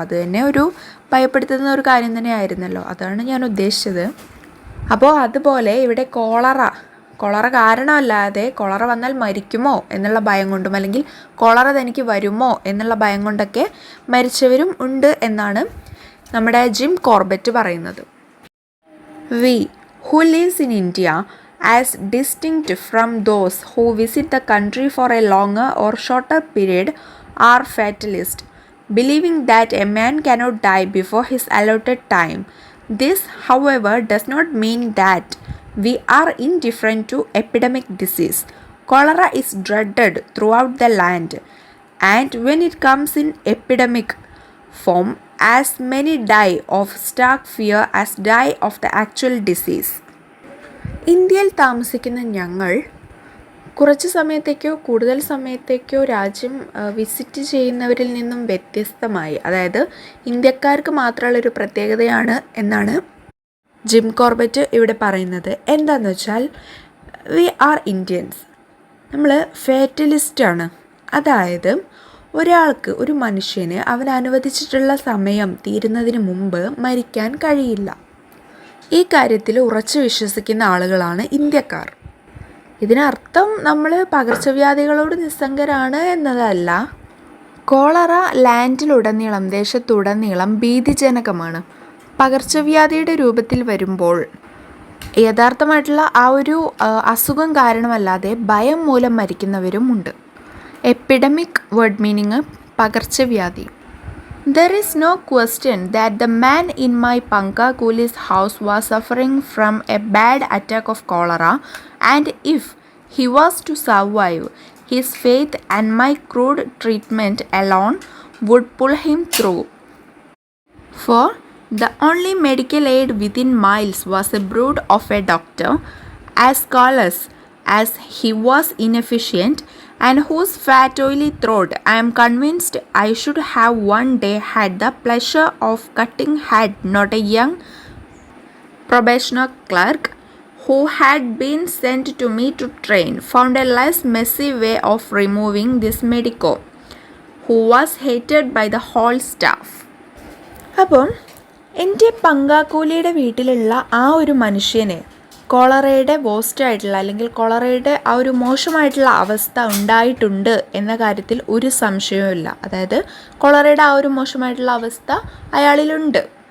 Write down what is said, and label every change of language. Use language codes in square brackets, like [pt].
[ml] അത് തന്നെ ഒരു ഭയപ്പെടുത്തുന്ന ഒരു കാര്യം തന്നെ ആയിരുന്നല്ലോ. അതാണ് ഞാൻ ഉദ്ദേശിച്ചത്. അപ്പോൾ അതുപോലെ ഇവിടെ കൊളറ കാരണമല്ലാതെ കൊളറ വന്നാൽ മരിക്കുമോ എന്നുള്ള ഭയം കൊണ്ടും അല്ലെങ്കിൽ കൊളറ തനിക്ക് വരുമോ എന്നുള്ള ഭയം കൊണ്ടൊക്കെ മരിച്ചവരും ഉണ്ട് എന്നാണ് നമ്മുടെ ജിം കോർബറ്റ് പറയുന്നത്. [en] We who lives in India as distinct from those who visit the country for a longer or shorter period are fatalist, believing that a man cannot die before his allotted time. This, however, does not mean that we are indifferent to epidemic disease. Cholera is dreaded throughout the land, and when it comes in epidemic form, as many die of stark fear as die of the actual disease. [ml] ഇന്ത്യയിൽ താമസിക്കുന്ന ഞങ്ങൾ കുറച്ച് സമയത്തേക്കോ കൂടുതൽ സമയത്തേക്കോ രാജ്യം visit ചെയ്യുന്നവരിൽ നിന്നും വ്യത്യസ്തമായി, അതായത് ഇന്ത്യക്കാർക്ക് മാത്രമുള്ളൊരു പ്രത്യേകതയാണ് എന്നാണ് ജിം കോർബറ്റ് ഇവിടെ പറയുന്നത്. എന്താണെന്ന് വെച്ചാൽ [en] we are Indians, [ml] നമ്മൾ ഫേറ്റലിസ്റ്റാണ്. അതായത് ഒരു മനുഷ്യന് അവൻ അനുവദിച്ചിട്ടുള്ള സമയം തീരുന്നതിന് മുമ്പ് മരിക്കാൻ കഴിയില്ല. ഈ കാര്യത്തിൽ ഉറച്ചു വിശ്വസിക്കുന്ന ആളുകളാണ് ഇന്ത്യക്കാർ. ഇതിനർത്ഥം നമ്മൾ പകർച്ചവ്യാധികളോട് നിസ്സംഗരാണ് എന്നതല്ല. കോളറ ലാൻഡിലുടനീളം, ദേശത്തുടനീളം ഭീതിജനകമാണ്. പകർച്ചവ്യാധിയുടെ രൂപത്തിൽ വരുമ്പോൾ യഥാർത്ഥമായിട്ടുള്ള ആ ഒരു അസുഖം കാരണമല്ലാതെ ഭയം മൂലം മരിക്കുന്നവരും ഉണ്ട്. [en] Epidemic word meaning പകർച്ചവ്യാധി. There is no question that the man in my Pankakuli's house was suffering from a bad attack of cholera, and if he was to survive, his faith and my crude treatment alone would pull him through. For the only medical aid within miles was a brood of a doctor, as callous as he was inefficient, and whose fat oily throat I am convinced I should have one day had the pleasure of cutting had not a young probationer clerk who had been sent to me to train found a less messy way of removing this medico, who was hated by the whole staff. [ml] അപ്പം എൻ്റെ പങ്കാക്കൂലിയുടെ വീട്ടിലുള്ള ആ ഒരു മനുഷ്യന് കോളറയുടെ വേസ്റ്റായിട്ടുള്ള അല്ലെങ്കിൽ കോളറയുടെ ആ ഒരു മോശമായിട്ടുള്ള അവസ്ഥ ഉണ്ടായിട്ടുണ്ട് എന്ന കാര്യത്തിൽ ഒരു സംശയവുമില്ല. അതായത് കോളറയുടെ ആ ഒരു മോശമായിട്ടുള്ള അവസ്ഥ അയാളിലുണ്ട്.